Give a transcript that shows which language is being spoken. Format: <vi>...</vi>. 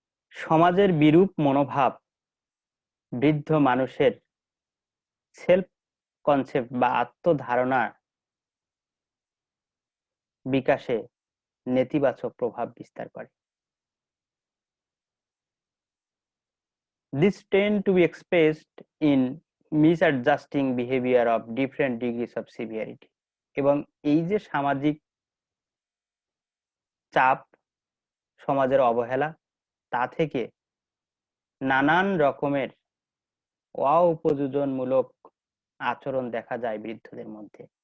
<bn>সমাজের বিরূপ মনোভাব বৃদ্ধ মানুষের সেলফ কনসেপ্ট বা আত্মধারণা বিকাশে নেতিবাচক প্রভাব বিস্তার করে।</bn> <en>This tend to be expressed in misadjusting behavior of different degrees of severity.</en> <bn>এবং এই যে সামাজিক চাপ, সমাজের অবহেলা, তা থেকে নানান রকমের অউপযোজনমূলক আচরণ দেখা যায় বৃদ্ধদের মধ্যে।</bn>